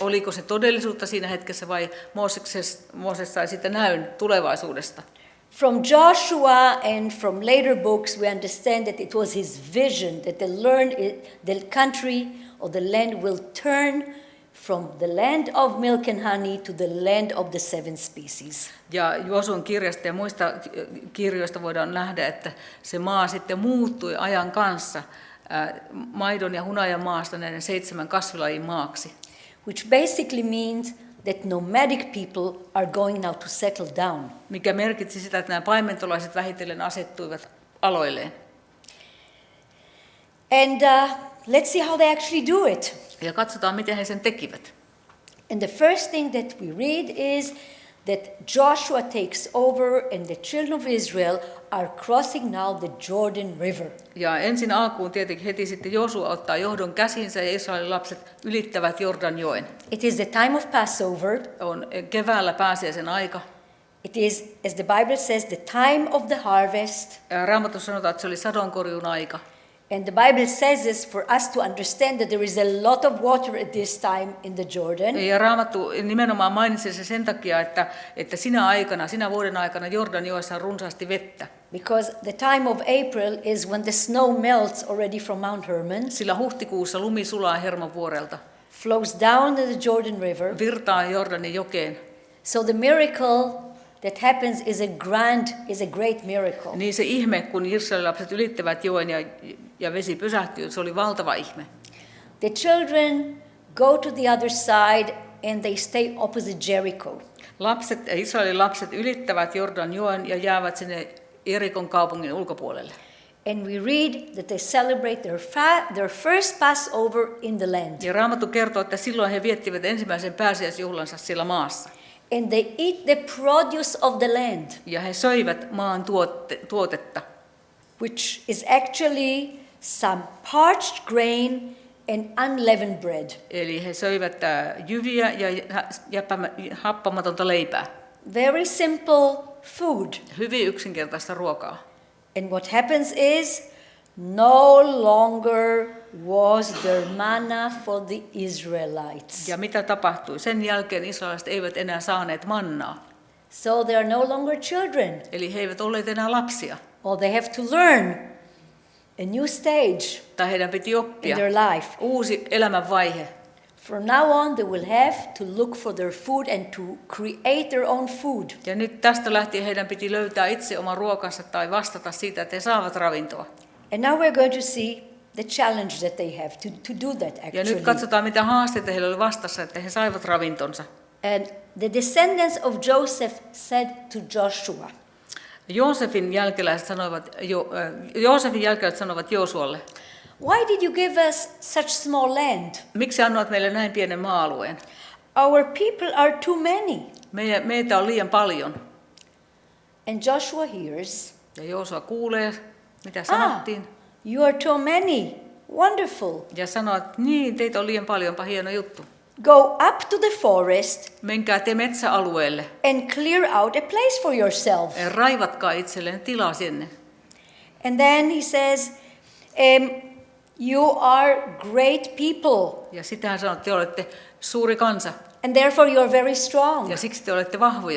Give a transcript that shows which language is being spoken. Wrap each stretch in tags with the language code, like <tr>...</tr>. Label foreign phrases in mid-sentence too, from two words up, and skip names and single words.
<fi>Oliko se todellisuutta siinä hetkessä vai Mooses sai sitä näyn tulevaisuudesta?</fi> <en>From Joshua and from later books we understand that it was his vision that the country or the land will turn from the land of milk and honey to the land of the 7 species.</en> <fi>Ja Josuan kirjasta ja muista kirjoista voidaan nähdä, että se maa sitten muuttui ajan kanssa maidon ja hunajan maasta näiden 7 kasvilajin maaksi.</fi> <en>Which basically means that nomadic people are going now to settle down.</en> <fi>Mikä merkitsi sitä, että nämä paimentolaiset vähitellen asettuivat aloilleen.</fi> <en>And let's see how they actually do it.</en> <fi>Ja katsotaan, miten he sen tekivät.</fi> <en>And the first thing that we read is that Joshua takes over and the children of Israel are crossing now the Jordan River.</en> <fi>Ja ensin alkuun tietenkin heti sitten Josua ottaa johdon käsinsä ja Israelin lapset ylittävät Jordanjoen.</fi> <en>It is the time of Passover.</en> <fi>On keväällä pääsiäisen aika.</fi> <en>It is, as the Bible says, the time of the harvest.</en> <fi>Raamatussa sanotaan, että se oli sadonkorjuun aika.</fi> <en>And the Bible says this for us to understand that there is a lot of water at this time in the Jordan.</en> <fi>Ja Raamattu nimenomaan mainitsi se sen takia, että sinä vuoden aikana Jordanjoessa on runsaasti vettä.</fi> <en>Because the time of April is when the snow melts already from Mount Hermon.</en> <fi>Sillä huhtikuussa lumi sulaa Hermonvuorelta.</fi> <en>Flows down to the Jordan River.</en> <fi>Virtaa Jordanin jokeen.</fi> <en>So the miracle that happens is a great miracle.</en> <fi>Niin se ihme, kun Israelin lapset ylittävät joen ja vesi pysähtyy, se oli valtava ihme.</fi> <en>The children go to the other side and they stay opposite Jericho.</en> <fi>Israelin lapset ylittävät Jordanjoen ja jäävät sinne Jerikon kaupungin ulkopuolelle.</fi> <en>And we read that they celebrate their first Passover in the land.</en> <fi>Ja Raamattu kertoo, että silloin he viettivät ensimmäisen pääsiäisjuhlansa siellä maassa.</fi> <en>And they eat the produce of the land.</en> <fi>Ja he söivät maan tuotetta.</fi> <en>Which is actually some parched grain and unleavened bread.</en> <fi>Eli he söivät jyviä ja happamatonta leipää.</fi> <en>Very simple food.</en> <fi>Hyvin yksinkertaista ruokaa.</fi> <en>And what happens is no longer was there manna for the Israelites.</en> <fi>Ja mitä tapahtui? Sen jälkeen israelilaiset eivät enää saaneet mannaa.</fi> <en>So they are no longer children.</en> <fi>Eli he eivät olleet enää lapsia.</fi> <en>Or they have to learn a new stage</en> <fi>Tai heidän piti oppia</fi> <en>in their life.</en> <fi>uusi elämänvaihe.</fi> <en>From now on they will have to look for their food and to create their own food.</en> <fi>Ja nyt tästä lähtien heidän piti löytää itse oma ruokansa tai vastata siitä, että he saavat ravintoa.</fi> <en>And now we're going to see the challenge that they have to do that actually.</en> <fi>Ja nyt katsotaan, mitä haasteita heillä oli vastassa, että he saivat ravintonsa.</fi> <en>And the descendants of Joseph said to Joshua,</en> <fi>Joosefin jälkeläiset sanoivat Joosualle,</fi> <en>"Why did you give us such small land?</en> <fi>miksi annoit meille näin pienen maa-alueen?</fi> <en>Our people are too many."</en> <fi>Meitä on liian paljon.</fi> <en>And Joshua hears,</en> <fi>Ja Joosua kuulee, mitä sanottiin.</fi> <en>"You are too many. Wonderful.</en> <fi>Ja sanoo, että niin, teitä on liian paljonpa, hieno juttu.</fi> <en>Go up to the forest</en> <fi>Menkää te metsäalueelle</fi> <en>and clear out a place for yourself."</en> <fi>ja raivatkaa itselleen tilaa sinne.</fi> <en>And then he says, "You are great people,</en> <fi>Ja sitten hän sanoo, että te olette suuri kansa</fi> <en>and therefore you are very strong.</en> <fi>ja siksi te olette vahvoja.</fi>